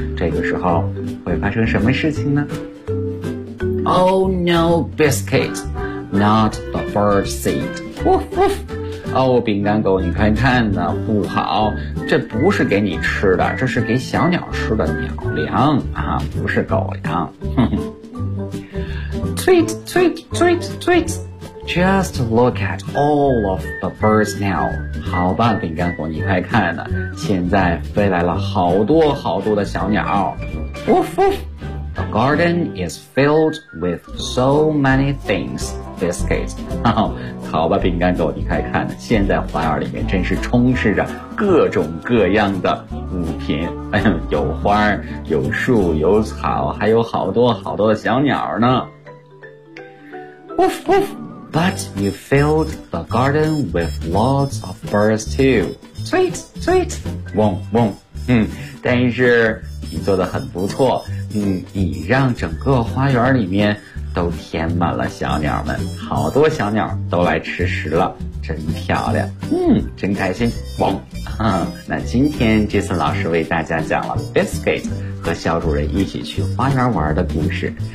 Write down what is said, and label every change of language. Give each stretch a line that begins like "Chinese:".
Chinese: 这个时候会发生什么事情呢
English: ？Oh no, biscuit, not the bird seed. Woof woof.
Chinese: 哦，饼干狗，你看看呢，不好，这不是给你吃的，这是给小鸟吃的鸟粮啊，不是狗粮。
English: Tweet, tweet, tweet, tweet. Just look at all of the birds now.
Chinese: 好吧，饼干狗，你快看呢，现在飞来了好多好多的小鸟。
English: Woof woof. The garden is filled with so many things. Biscuit.
Chinese: 好吧，饼干狗，你快看，现在花园里面真是充斥着各种各样的物品，有花，有树，有草，还有好多好多的小鸟呢。
English: Woof woof. But you filled the garden with lots of birds too. Tweet tweet. Woof woof.
Chinese: 但是你做得很不错，你让整个花园里面都填满了小鸟们，好多小鸟都来吃食了，真漂亮，真开心。汪，那今天Jason老师为大家讲了 Biscuit 和小主人一起去花园玩的故事。